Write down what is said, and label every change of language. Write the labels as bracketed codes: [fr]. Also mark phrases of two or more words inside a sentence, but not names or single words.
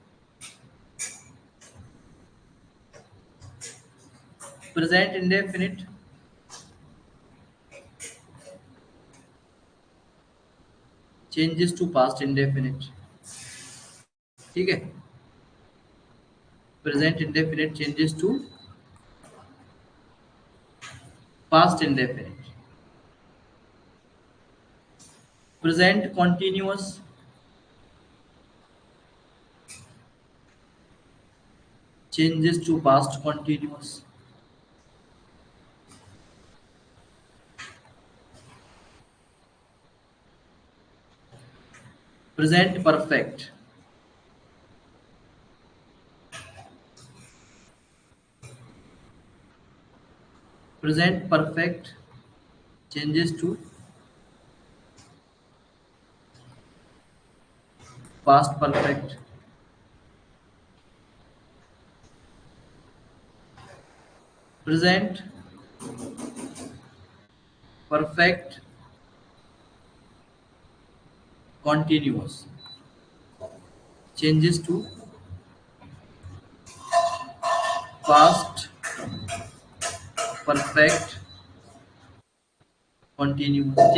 [en] present indefinite changes to past indefinite, [hi] ठीक है। [en] present indefinite changes to past indefinite. present continuous changes to past continuous. Present perfect present perfect changes to past perfect, present perfect continuous, changes to past perfect continuous.